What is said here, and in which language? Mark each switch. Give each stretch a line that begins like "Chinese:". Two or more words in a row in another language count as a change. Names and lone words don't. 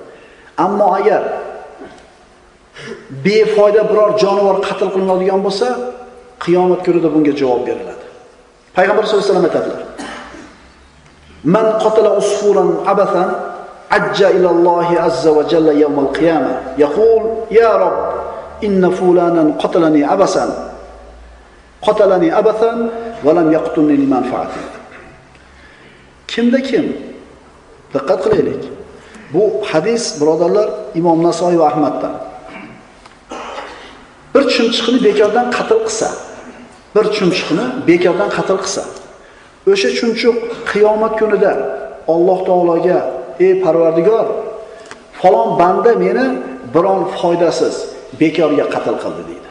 Uzbek: Ammo agar befoyda biror jonivor qatl qilinadigan bo'lsa, qiyomat kunida bunga javob beriladi.
Arabic: Payg'ambar صلى الله عليه وسلم aytadilar: "من قتل عصفورا عبثا عج إلى الله عز وجل يوم القيامة، يقول: يا رب، إن فلانا قتلني عبثا. قتلني عبثا ولم يقتلني لمنفعة."
Uzbek: Kimda kim? Diqqat qilaylik. Bu hadis, birodarlar, Imom Nasoiy va Ahmaddan. Bir chumchuqni bekordan qatl qilsa, o'sha chumchuq qiyomat kunida Alloh taologa: "Ey Parvardigor, falon banda meni biron foydasiz bekorga qatl qildi" deydi.